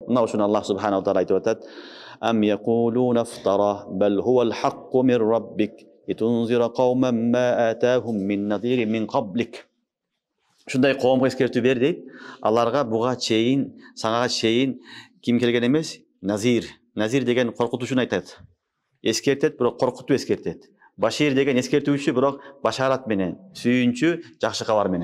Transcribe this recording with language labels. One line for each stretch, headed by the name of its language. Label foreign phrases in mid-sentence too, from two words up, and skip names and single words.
Kyrgyz: Мына ушуну Аллах субханаху таала айтып атат.
Arabic: أم يقولون افتراه بل هو الحق من ربك لتنذر قوما ما أتاهم من نذير من قبلك.
Kyrgyz: Ушундай коомго эскертүү бер дейт. Аларга буга чейин, сага чейин ким келген эмес? Назир. Назир деген коркутуучуну айтат. Эскертет, бирок коркутуп эскертет. Башир деген эскертүүчү, бирок башарат менен, сүйүнчү, жакшы кабар менен.